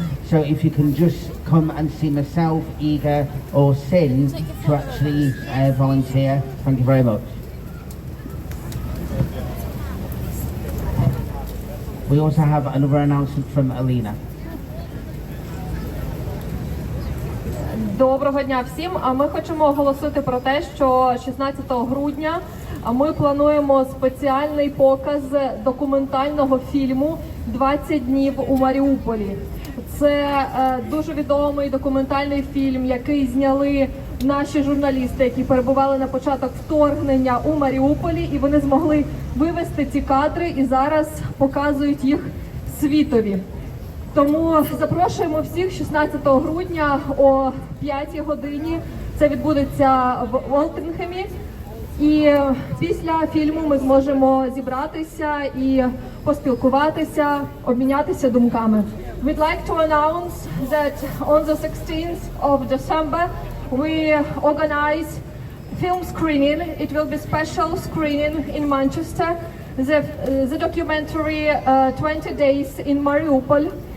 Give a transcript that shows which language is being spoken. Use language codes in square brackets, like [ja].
[en] So if you can just come and see myself, Igor or Sin to actually volunteer. Thank you very much. We also have another announcement from Alina. [uk] Доброго дня всім. Ми хочемо оголосити про те, що 16 грудня ми плануємо спеціальний показ документального фільму «20 днів у Маріуполі». Це дуже відомий документальний фільм, який зняли наші журналісти, які перебували на початок вторгнення у Маріуполі, і вони змогли вивести ці кадри і зараз показують їх світові. Тому запрошуємо всіх 16 грудня о 5 годині. Це відбудеться в Олтингемі. І після фільму ми зможемо зібратися і поспілкуватися, обмінятися думками. [en] We'd like to announce that on the 16th of December we organize film screening. It will be special screening in Manchester. The documentary 20 Days in Mariupol.